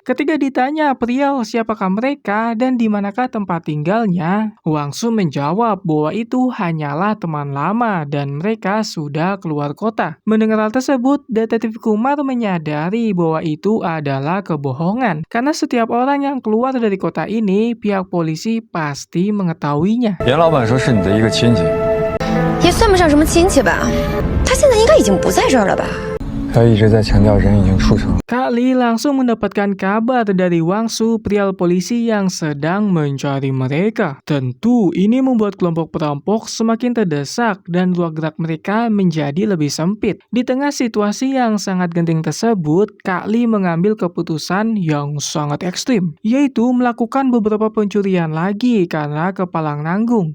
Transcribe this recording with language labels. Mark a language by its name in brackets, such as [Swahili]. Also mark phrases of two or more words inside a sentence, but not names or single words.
[Indonesian] Ketika ditanya perihal siapakah mereka dan di manakah tempat tinggalnya, Huangsu menjawab bahwa itu hanyalah teman lama dan mereka sudah keluar kota. Mendengar hal tersebut, detektif Kumar menyadari bahwa itu adalah kebohongan karena setiap orang yang keluar dari kota ini, pihak polisi pasti mengetahuinya. [Chinese] 严老板说是你的一个亲戚，也算不上什么亲戚吧。他现在应该已经不在这儿了吧？他一直在强调人已经出城。 [Indonesian] Kak Li langsung mendapatkan kabar dari Huangsu, perihal polisi yang sedang mencari mereka. Tentu ini membuat kelompok perampok semakin terdesak dan ruang gerak mereka menjadi lebih sempit. Di tengah situasi yang sangat genting tersebut, Kak Li mengambil keputusan yang sangat ekstrim, yaitu melakukan beberapa pencurian lagi karena kepalang nanggung.